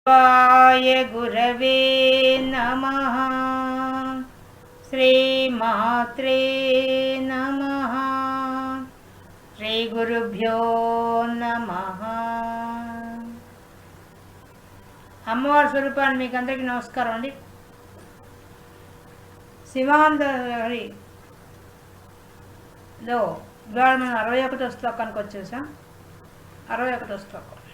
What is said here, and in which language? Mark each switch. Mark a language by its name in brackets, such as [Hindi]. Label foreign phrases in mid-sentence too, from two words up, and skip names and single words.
[Sanskrit] वाय गुरवे नमः। श्रीमात्रे नमः। श्री गुरुभ्यो नमः। [Telugu] అమ్మవారి స్వరూపాన్ని మీకు అందరికీ నమస్కారం అండి. శివాంతరిలో ఇవాళ మనం 61వ శ్లోకానికి వచ్చేసాం. 61వ శ్లోకం.